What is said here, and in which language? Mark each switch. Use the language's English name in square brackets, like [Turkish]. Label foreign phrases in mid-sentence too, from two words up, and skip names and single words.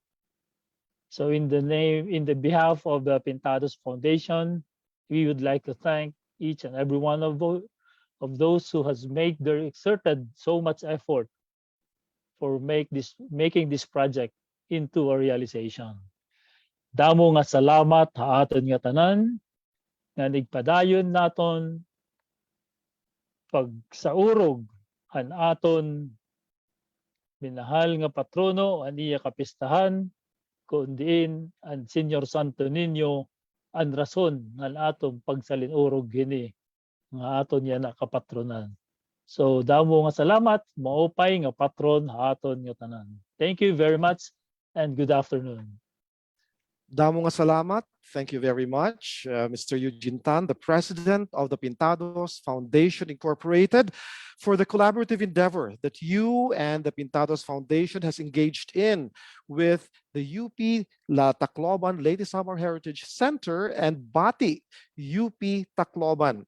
[English] So in the behalf of the Pintados Foundation, we would like to thank each and every one of those who has exerted so much effort for making this project into a realization. [Waray] Damo nga salamat ha aton nga tanan nga nigpadayon naton pagsaurog han aton minahal nga patrono aniya kapistahan kundiin ang Senior Santo Niño ang rason ng atong pagsalinurog gini nga aton yan nakapatronan. So damo nga salamat, maupay nga patron aton nga tanan. [English] Thank you very much and good afternoon. [Waray] Damo nga salamat. [English] Thank you very much, Mr. Eugene Tan, the president of the Pintados Foundation Incorporated, for the collaborative endeavor that you and the Pintados Foundation has engaged in with the UP Tacloban Leyte Samar Heritage Center and Bátì UP Tacloban.